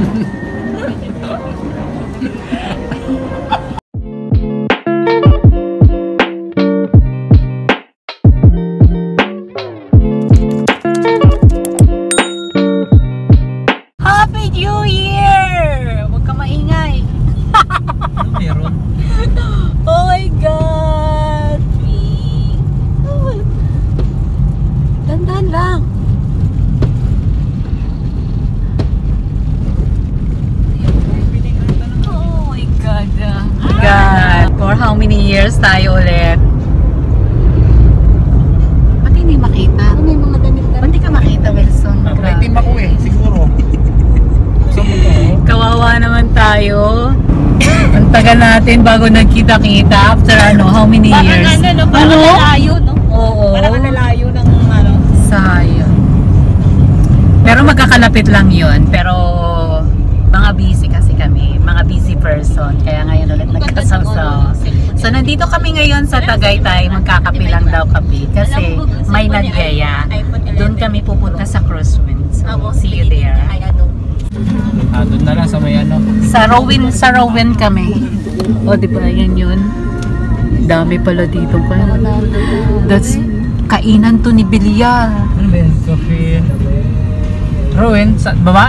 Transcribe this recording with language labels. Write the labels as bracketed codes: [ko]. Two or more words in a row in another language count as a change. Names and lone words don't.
[en] Happy New Year! [tl] Huwag ka maingay. Ano meron? [en] Oh my God! [tl] Dandan lang. [en] Oh my God. God, for how many years [tl] tayo ulit? Ba't hindi makita? May mga damit ka. Ba't hindi ka makita, Wilson? May team ako eh, siguro. Kawawa naman tayo. Ang tagal natin bago nagkita-kita [en] after how many years? [tl] Parang nalayo, no? Oo. Parang nalayo ng Sayang. Pero magkakalapit lang yun. Pero mga busy kasi kami. Mga [en] busy person. [tl] Kaya ngayon ulit nagkasaw-saw. So nandito kami ngayon sa Tagaytay. Magkakape lang daw kape. Kasi may nagyaya. Doon kami pupunta sa Crosswinds. [en] So see you there. [tl] Doon na lang sa may Sa Rowan kami. O diba yan yun? Dami pala dito pa. That's kainan to ni Bilyar. Ano ba yun? Coffee. Rowan? Sa baba?